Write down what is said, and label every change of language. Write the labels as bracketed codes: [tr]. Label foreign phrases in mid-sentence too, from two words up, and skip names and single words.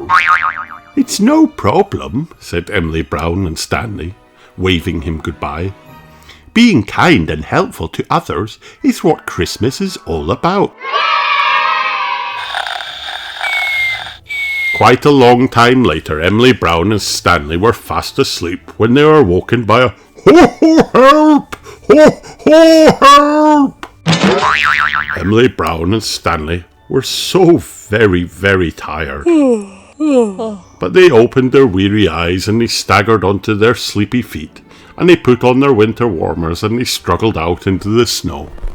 [en] "It's no problem," said Emily Brown and Stanley, waving him goodbye. "Being kind and helpful to others is what Christmas is all about." Quite a long time later, Emily Brown and Stanley were fast asleep when they were woken by a "Ho, ho, help! Ho, ho, help!" Emily Brown and Stanley were so very, very tired. But they opened their weary eyes and they staggered onto their sleepy feet, and they put on their winter warmers and they struggled out into the snow.